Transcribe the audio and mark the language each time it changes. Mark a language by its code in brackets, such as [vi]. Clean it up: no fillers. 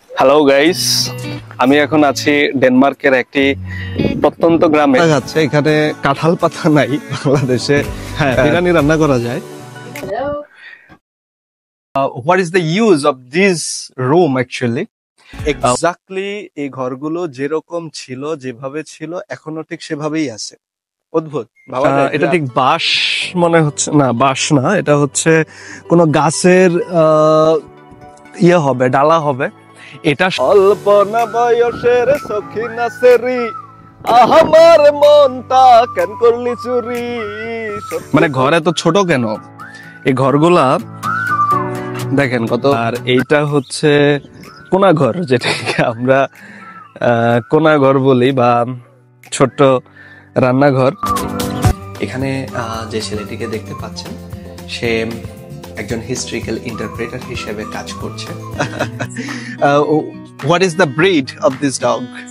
[bn] Hello guys, আমি এখন আছি ডেনমার্কের একটি প্রত্যন্ত গ্রামে। যাচ্ছে এখানে কাঁঠাল পাতা নাই বাংলাদেশে, হ্যাঁ বিরিয়ানি রান্না করা যায়। [en] What is the use of this room actually? [bn] Exactly এই ঘরগুলো যেরকম ছিল, যেভাবে ছিল এখনো ঠিক সেভাবেই আছে। অদ্ভুত। এটা ঠিক বাঁশ মনে হচ্ছে না, বাঁশ না, এটা হচ্ছে কোনো গাছের ইয়ে হবে, ডালা হবে। এটা অল্প না বয়সের সখী নাসেরি, আমার মনটা কেন করলি চুরি। মানে ঘর এত ছোট কেন? এই ঘরগুলা দেখেন কত। আর এইটা হচ্ছে কোনা ঘর, যেটাকে আমরা কোনা ঘর বলি বা ছোট্ট রান্নাঘর। এখানে যে ছেলেটিকে দেখতে পাচ্ছেন সে একজন হিস্ট্রিক্যাল ইন্টারপ্রেটার হিসেবে কাজ করছে। [en] What is the breed of this dog?